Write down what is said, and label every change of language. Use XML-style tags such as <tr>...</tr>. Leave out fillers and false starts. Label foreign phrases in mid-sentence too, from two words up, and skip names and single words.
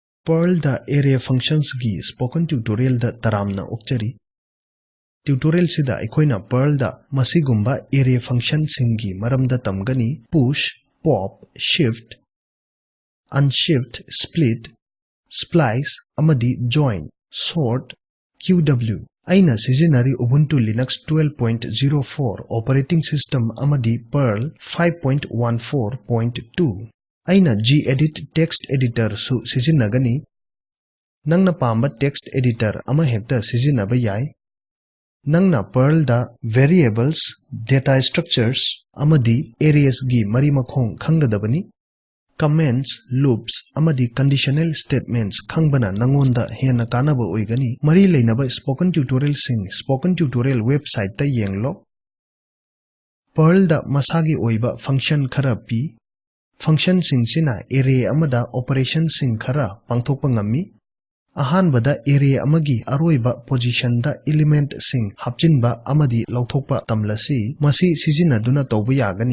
<mni>Perl da</mni> <en>array functions</en> <mni>gi</mni> <en>spoken tutorial</en> <mni>da taramna okchari. Tutorial sida aikoina Perl da masigumba</mni> <en>array function</en> <mni>singi maramda tamgani push, pop, shift, unshift, split, splice, amadi join, sort, qw. Aina seasonary Ubuntu Linux 12.04</mni> <en>operating system</en> <mni>amadi Perl 5.14.2. Aina gedit</mni> <en>text editor</en> <mni>su sizinagani. Nangna pamba</mni> <en>text editor</en> <mni>ama hekta sizinaba yai. Nangna Perl da</mni> <en>variables, data structures</en> <mni>amadi arrays gi marimakhong khangadabani.</mni> <en>Comments, loops</en> <mni>amadi</mni> <en>conditional statements</en> <mni>khangbana nangonda hena kanaba oigani. Mari leinaba</mni> <en>spoken tutorial</en> <mni>sing</mni> <en>spoken tutorial website</en> <mni>ta yenglo. Perl da masagi oiba function khara pi. Function sing sina array amada operation sing khara pangthokpa ngami. Ahanbada array amagi aroiba position da element sing hapchinba amadi lauthokpa tamlasi masi sizinaduna tawba yagani.</mni>